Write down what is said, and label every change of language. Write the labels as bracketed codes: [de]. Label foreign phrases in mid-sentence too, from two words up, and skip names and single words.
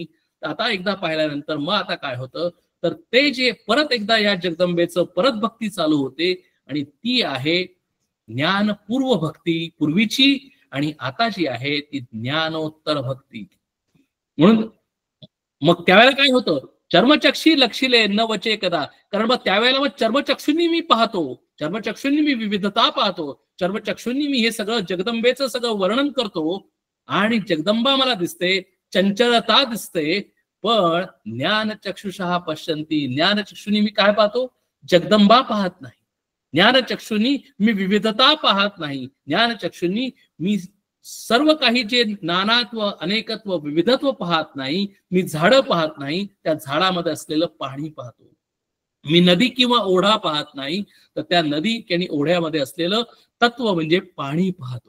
[mr] आता एकदा पाहिल्यानंतर मग आता काय होतं, तर ते जे परत एकदा या जगदंबेचं परत भक्ती चालू होते, आणि ती आहे ज्ञानपूर्व भक्ती पूर्वीची, आणि आता जी आहे ती ज्ञानोत्तर भक्ती. म्हणून मग त्यावेळेला काय होतं, चर्मचक्षी लक्षिले न वचे कदा, कारण मग त्यावेळेला मग चर्मचक्षुंनी मी पाहतो, चर्मचक्षुंनी मी विविधता पाहतो, चर्वचक्षुंनी मी हे सगळं जगदंबेचं सगळं वर्णन करतो आणि जगदंबा मला दिसते, चंचलता दिसते, पण [sa] ज्ञानचक्षुषः पश्यन्ति, [mr] ज्ञानचक्षुनी मी काय पाहतो? जगदंबा पाहत नाही. ज्ञानचक्षुनी मी विविधता पाहत नाही. ज्ञानचक्षुनी मी सर्व काही जे नानात्व, अनेकत्व, विविधत्व पाहत नाही. मी झाडं पाहत नाही, त्या झाडामध्ये असलेलं पाणी पाहतो. मी नदी किंवा ओढा पाहत नाही, तर त्या नदी आणि ओढ्यामध्ये असलेलं तत्व म्हणजे पाणी पाहतो.